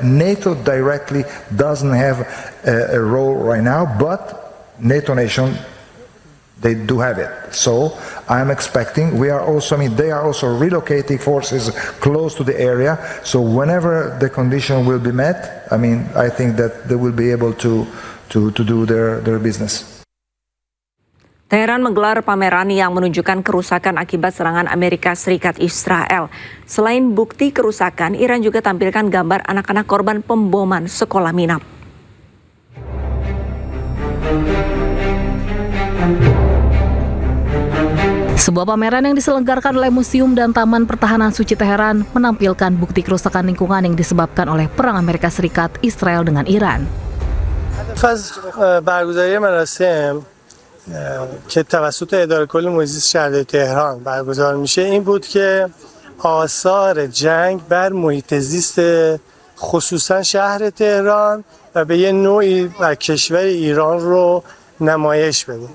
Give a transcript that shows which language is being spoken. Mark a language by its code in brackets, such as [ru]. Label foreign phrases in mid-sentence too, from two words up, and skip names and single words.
[en] NATO directly doesn't have a role right now, but NATO nation, they do have it. So I'm expecting, they are also relocating forces close to the area. So whenever the condition will be met, I think that they will be able to do their business. [id] Teheran menggelar pameran yang menunjukkan kerusakan akibat serangan Amerika Serikat Israel. Selain bukti kerusakan, Iran juga tampilkan gambar anak-anak korban pemboman sekolah Minab. Sebuah pameran yang diselenggarakan oleh Museum dan Taman Pertahanan Suci Teheran menampilkan bukti kerusakan lingkungan yang disebabkan oleh perang Amerika Serikat Israel dengan Iran. [fa] برگزاری مراسم که توسط اداره کل محیط زیست شهرداری تهران برگزار میشه این بود که آثار جنگ بر محیط زیست خصوصا شهر تهران و به یه نوعی بر کشور ایران رو نمایش بده.